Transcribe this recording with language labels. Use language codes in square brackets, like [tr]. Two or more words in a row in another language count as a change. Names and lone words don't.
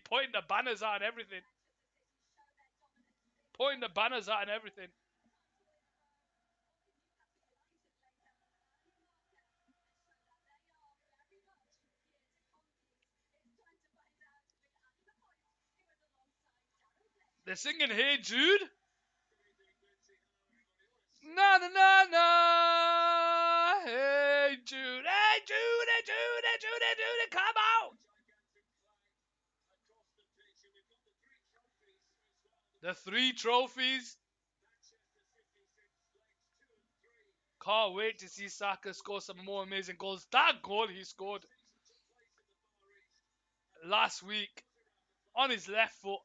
[en] Pointing the banners out and everything. Pointing the banners out and everything. They're singing Hey Jude. Na na na na. Hey Jude. Hey Jude. Hey Jude. Hey Jude. Hey Jude. Come out. The 3 trophies. Can't wait to see Saka score some more amazing goals. That goal he scored last week on his left foot.